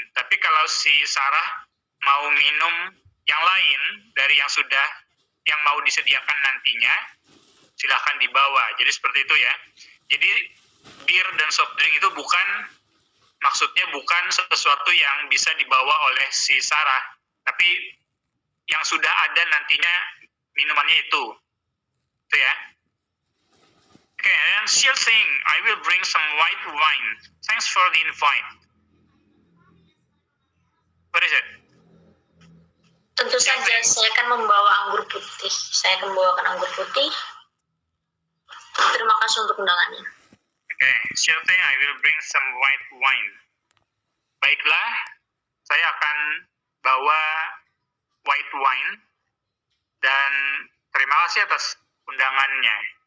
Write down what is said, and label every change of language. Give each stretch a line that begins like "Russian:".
Indonesian: Tapi kalau si Sarah mau minum yang lain dari yang mau disediakan nantinya, silahkan dibawa. Jadi seperti itu ya. Jadi bir dan soft drink itu maksudnya bukan sesuatu yang bisa dibawa oleh si Sarah, tapi yang sudah ada nantinya minumannya itu ya.
English: Okay, and she'll sing, I will bring some white wine. Thanks for the invite. What is it?
Indonesian: Tentu saja saya akan membawa anggur putih. Saya akan membawakan anggur putih. Terima kasih untuk undangannya.
English: Okay, she'll sing, I will bring some white wine.
Indonesian: Baiklah, saya akan bawa white wine dan terima kasih atas undangannya.